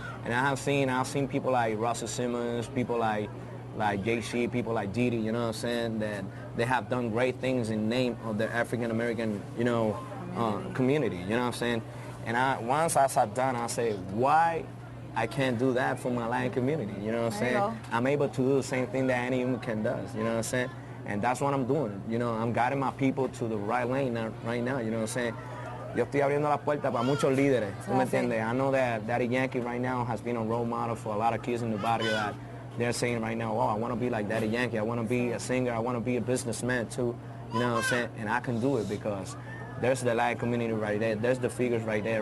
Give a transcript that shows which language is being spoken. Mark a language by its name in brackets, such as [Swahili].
[English] And I've seen people like Russell Simmons, people like JC, people like Didi, you know what I'm saying, that they have done great things in name of the African-American, you know, community, you know what I'm saying? And once I sat down, I said, why I can't do that for my Latin community, you know what I'm There you saying? go. I'm able to do the same thing that any immigrant does, you know what I'm saying? And that's what I'm doing, you know, I'm guiding my people to the right lane right now, you know what I'm saying? [Spanish] Yo estoy abriendo las puertas para muchos líderes, ¿tú me entiendes? [English] I know that Daddy Yankee right now has been a role model for a lot of kids in the barrio that they're saying right now, oh, I want to be like Daddy Yankee, I want to be a singer, I want to be a businessman too, you know what I'm saying? And I can do it because there's the Latin community right there, there's the figures right there.